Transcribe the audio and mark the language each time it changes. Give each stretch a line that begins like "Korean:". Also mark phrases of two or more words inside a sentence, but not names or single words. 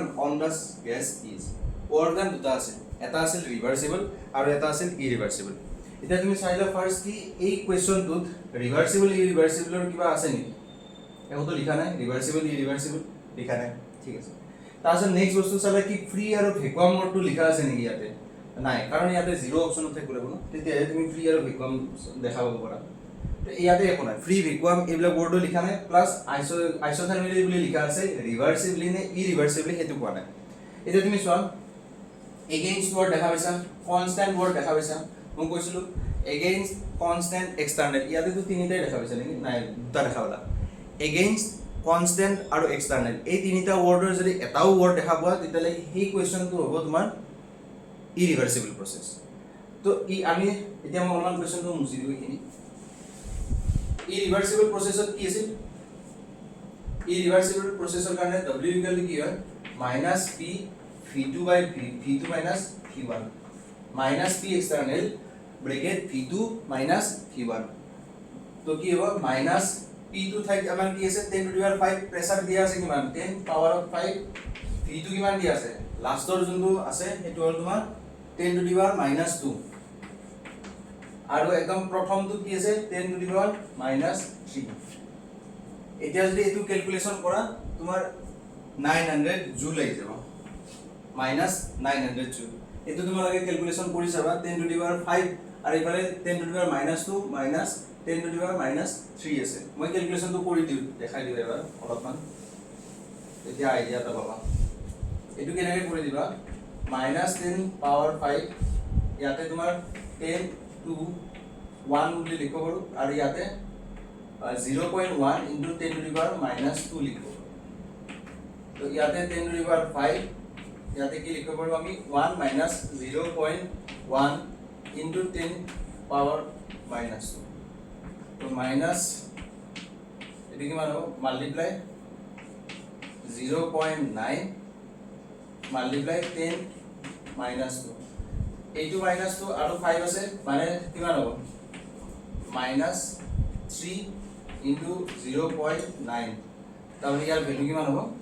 English: on the gas is work done
Assamese: দুটা আছে এটা আছে ৰিভাৰ্সিবল আৰু এটা আছে ইৰিভাৰ্সিবল এতিয়া তুমি চাইলা ফার্স্ট কি এই কোৱেশ্চনটোত
English: reversible irreversibleৰ
Assamese: কিবা আছে নেকি একোতো লিখা নাই
English: reversible irreversible
Assamese: লিখা নাই ঠিক আছে তাৰপিছত নেক্সট বস্তু চালা কি ফ্রি আৰু ভেকুৱাম মোডটো লিখা আছে নেকি ইয়াতে নাই কাৰণ ইয়াতে 0 অপচন থাকিব লাগিব তেতিয়া তুমি ফ্রি আৰু ভেকুৱাম দেখাব পাৰা তো ইয়াতে একো নাই
English: free vacuum
Assamese: এইবিলাক ৱৰ্ডো লিখা নাই
English: plus isothermally
Assamese: বুলি লিখা আছে ৰিভাৰ্সিবলি নে ইৰিভাৰ্সিবলি হেতু কোৱা নাই এতিয়া তুমি চোৱা
English: against word
Assamese: দেখা পাইছা
English: constant word
Assamese: দেখা পাইছা মই কৈছিলো
English: against constant external
Assamese: ইয়াতে তো তিনিটাই দেখা পাইছা নেকি নাই দুটা দেখা পালা
English: against constant
Assamese: আৰু external এই তিনিটা ওয়ার্ডৰ যদি এটাও ওয়ার্ড দেখা পোৱা তেতিয়ালে এই কোৱেশ্চনটো হ'ব তোমাৰ
English: irreversible process
Assamese: তো আমি এতিয়া মই অলমান কোৱেশ্চনটো মুছি দিও এইখিনি
English: irreversible processত
Assamese: কি আছিল
English: irreversible processৰ
Assamese: কাৰণে w
English: equal to
Assamese: কি হয়
English: -p v2 by v2 minus v1 minus p external bracket v2 minus v1
Assamese: তো কি হ'ব
English: minus p2
Assamese: ঠাইত আমাৰ কি আছে
English: 10 to the power 5
Assamese: প্ৰেসাৰ দিয়া আছে কিমান
English: 10 power of 5
Assamese: v2 কিমান দিয়া আছে লাষ্টৰ যোনটো আছে হেতু হ'ল তোমাৰ
English: 10 to the power minus 2
Assamese: আৰু একদম প্ৰথমটো কি আছে
English: 10 to the power minus 3
Assamese: এতিয়া যদি এটো ক্যালকুলেশন কৰা তোমাৰ 900 জুল আহি যাব
English: minus 900 joule
Assamese: এটো তোমালোকে ক্যালকুলেশন কৰি চাবা
English: 10 to the power 5
Assamese: আৰু ইফালে
English: 10 to the power -2 minus 10 to the power -3
Assamese: আছে মই ক্যালকুলেশনটো কৰি দিও দেখাই দিও এবাৰ অলপমান এতিয়া আইডিয়া এটা পাবা এটো কেনেকৈ কৰি দিবা
English: -10 power 5
Assamese: ইয়াতে তোমাৰ
English: 10 to 1
Assamese: বুলি লিখিব পাৰো আৰু ইয়াতে
English: 0.1 into 10 to the power -2
Assamese: লিখিব তো ইয়াতে
English: 10 to the power 5
Assamese: ইয়াতে কি লিখিব পাৰো আমি
English: 1 minus 0.1 into 10 power minus 2
Assamese: তো মাইনাস এটি কিমান হ'ব মাল্টিপ্লাই
English: 0.9 multiply 10 minus 2
Assamese: এইটো minus 2 আৰু 5 আছে মানে কিমান হ'ব
English: minus 3 into 0.9
Assamese: তাৰমানে ইয়াৰ ভ্যালু কিমান হ'ব